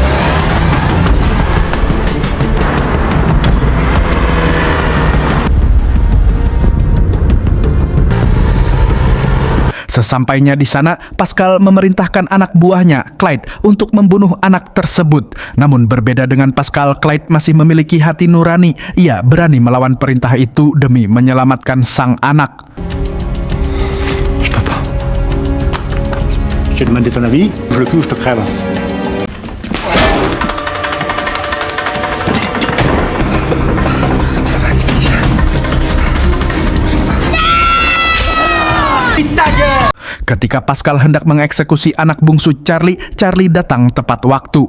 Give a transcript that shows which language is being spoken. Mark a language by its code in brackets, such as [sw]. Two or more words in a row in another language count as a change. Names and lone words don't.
[id] Sesampainya di sana, Pascal memerintahkan anak buahnya, Clyde, untuk membunuh anak tersebut. Namun berbeda dengan Pascal, Clyde masih memiliki hati nurani. Ia berani melawan perintah itu demi menyelamatkan sang anak. [fr] Je peux pas. Je t'ai demandé ton avis, je le cul, je te crève. [id] Ketika Pascal hendak mengeksekusi anak bungsu Charlie, Charlie datang tepat waktu.